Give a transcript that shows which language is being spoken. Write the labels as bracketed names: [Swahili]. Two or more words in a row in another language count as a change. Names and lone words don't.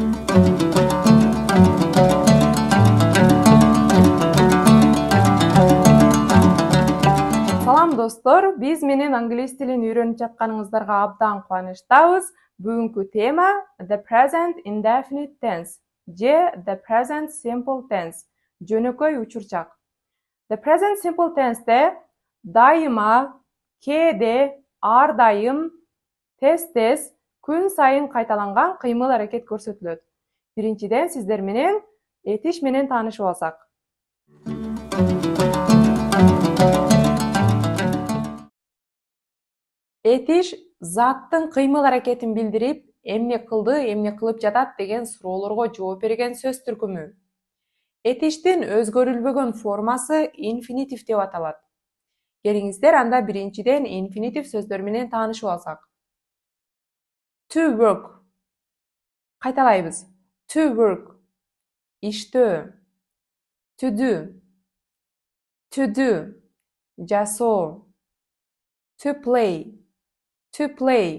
[Kyrgyz] Салам достлар, biz менен англис тилин үйрөнүп жатканыңыздарга абдан кубанычтабыз. Бүгүнкү тема [English] the present indefinite tense [Kyrgyz] же [English] the present simple tense, [Kyrgyz] жөнөкөй учурчак. [English] The present simple tense'te [Kyrgyz] дайыма, кээде, ар дайым, тез-тез, күн сайын кайталанган кыймыл-аракет көрсөтүлөт. Биринчиден сиздер менен этиш менен таанышып алсак. Этиш заттын кыймыл-аракетин билдирип, эмне кылды, эмне кылып жатат деген суроолорго жооп берген сөз түркүмү. Этиштин өзгөрүлбөгөн формасы инфинитив деп аталат. Келиңиздер анда биринчиден инфинитив сөздөр менен таанышып алсак. [English] To work. Кайталайбыз. To work. Иштөө. To do. To do. Жасоо. To play. To play.